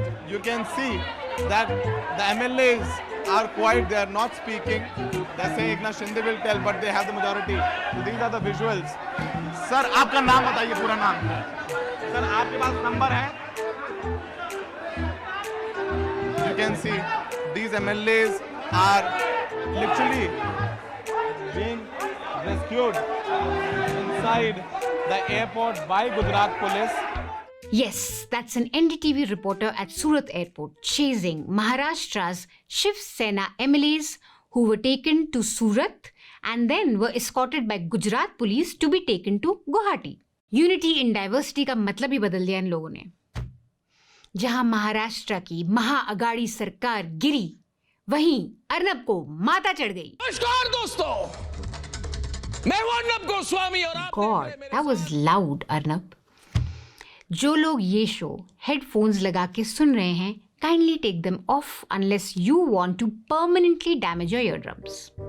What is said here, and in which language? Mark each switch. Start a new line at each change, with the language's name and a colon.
English: You can see that the MLAs are quiet. They are not speaking. They say Eknath Shinde will tell, but they have the majority. So these are the visuals.
Hindi: Sir, आपका नाम बताइए, पूरा नाम. Sir, आपके पास number है?
English: You can see these MLAs are literally being rescued inside the airport by Gujarat police. Yes, that's an NDTV reporter at Surat airport chasing Maharashtra's Shiv Sena MLAs who were taken to Surat and then were escorted by Gujarat police to be taken to Guwahati. Unity in diversity
Hindi: का मतलब ही बदल दिया इन लोगों ने. जहां महाराष्ट्र की महा अगाड़ी सरकार गिरी, वहीं अर्नब को माता चढ़ गई. नमस्कार दोस्तों, मैं हूं अर्नब गोस्वामी और आप
English: God, that was loud, Arnab.
Hindi: जो लोग ये शो हेडफोन्स लगा के सुन रहे हैं,
English: kindly take them off unless you want to permanently damage your eardrums.